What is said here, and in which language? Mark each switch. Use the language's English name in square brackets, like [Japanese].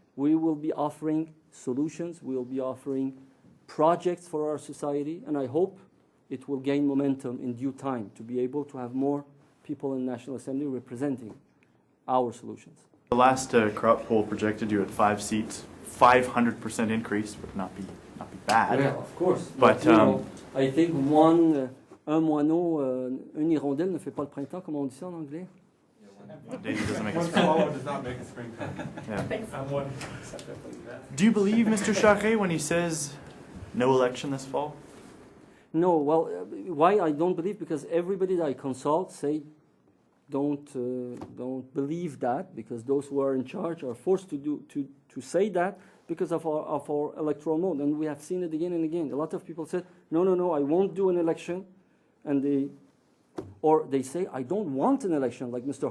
[English] We will be offering solutions, we will be offering projects for our society, and I hope it will gain momentum in due time to be able to have more people in the National Assembly representing our solutions. The last crop poll projected you at 5 seats. 500% increase would not be bad. Yeah, of course. But I think [French] un moineau, une hirondelle ne fait pas le printemps, [English] comme on dit ça en anglais. Daisy doesn't make a One spring. swallow does not make a springtime. Yeah. Do you believe Mr. Charest when he says no election this fall? No, well, why I don't believe? Because everybody that I consult say don't believe that, because those who are in charge are forced to say that because of our electoral mode, and we have seen it again and again. A lot of people said, no, I won't do an election, and they say, I don't want an election, like Mr.